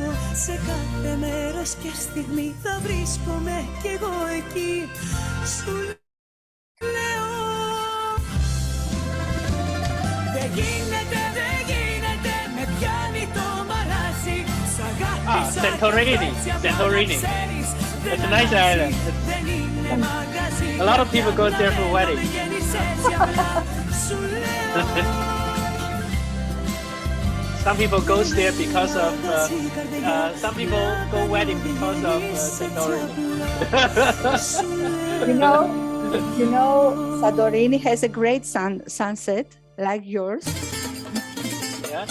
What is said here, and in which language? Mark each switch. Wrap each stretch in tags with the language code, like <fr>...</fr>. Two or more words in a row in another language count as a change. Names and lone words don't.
<el>Σε κάθε μέρος και στιγμή θα βρίσκομαι κι εγώ εκεί. Σου λέω δεν γίνεται, με πιάνει το μαράζι. Σ' αγάπησα</el> <en>Santorini. It's a nice island. A lot of people go there for weddings. Some people go there because of some people go wedding because of Santorini. You know, Santorini has a great sunset like yours. Yeah.</en>